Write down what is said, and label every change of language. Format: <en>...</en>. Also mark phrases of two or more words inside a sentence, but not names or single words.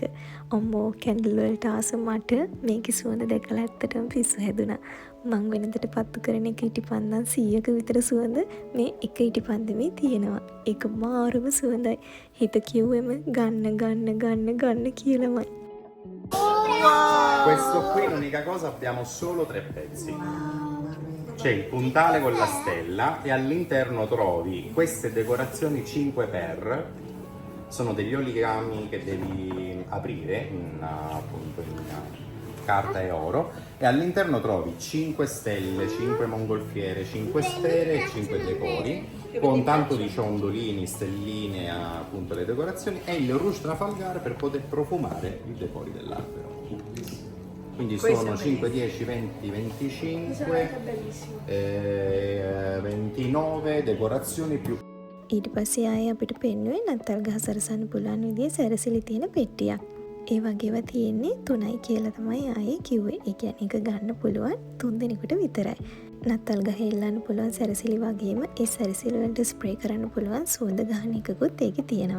<si>අම්මෝ කැන්ඩල් වලට ආස මට මේකේ සුවඳ දැකලා ඇත්තටම පිස්සු හැදුනා. මං වෙනදට පත්තු කරන එක ඉටිපන්දම් 100ක විතර සුවඳ මේ එක ඉටිපන්දමේ තියෙනවා. ඒක මාරුම සුවඳයි. හිත කිව්වෙම ගන්න කියලාමයි.</si> <it>Questo qui l'unica cosa abbiamo solo 3 pezzi. C'è il puntale con la stella e all'interno trovi queste decorazioni 5x. Sono degli origami che devi aprire in, appunto in carta e oro, e all'interno trovi 5 stelle, 5 mongolfiere, 5 sfere e 5 decori, con tanto di ciondolini, stelline, appunto le decorazioni, e il rouge Trafalgar per poter profumare i decori dell'albero. Quindi sono 5, 10, 20, 25, 29 decorazioni più.</it> <si>ඊට පස්සේ ආයේ අපිට පෙන්නුවේ නත්තල් ගහ සරසන්න පුළුවන් විදිහේ සැරසිලි තියෙන පෙට්ටියක්. ඒ වගේව තියෙන්නේ 3යි කියලා තමයි ආයේ කිව්වේ. ඒ කියන්නේ ඒක ගන්න පුළුවන් 3 දෙනෙකුට විතරයි. නත්තල් ගහ එල්ලන්න පුළුවන් සැරසිලි වගේම ඒ සැරසිලි වලට ස්ප්‍රේ කරන්න පුළුවන් සුවඳ ගහන එකකුත් ඒකේ තියෙනවා.</si>